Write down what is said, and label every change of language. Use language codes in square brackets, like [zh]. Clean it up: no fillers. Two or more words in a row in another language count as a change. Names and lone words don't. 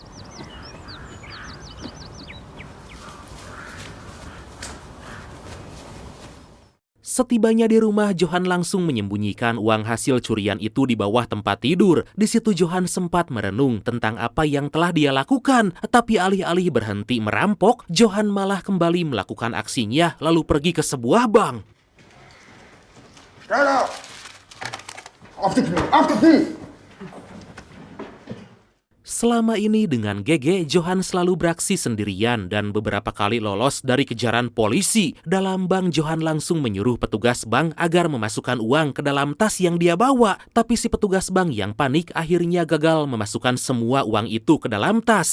[id] Setibanya di rumah, Johan langsung menyembunyikan uang hasil curian itu di bawah tempat tidur. Di situ Johan sempat merenung tentang apa yang telah dia lakukan. Tapi alih-alih berhenti merampok, Johan malah kembali melakukan aksinya lalu pergi ke sebuah bank. [de] Schneller! Auf die Knie! Auf die Knie! [id] Selama ini dengan Gege, Johan selalu beraksi sendirian dan beberapa kali lolos dari kejaran polisi. Dalam bank, Johan langsung menyuruh petugas bank agar memasukkan uang ke dalam tas yang dia bawa. Tapi si petugas bank yang panik akhirnya gagal memasukkan semua uang itu ke dalam tas.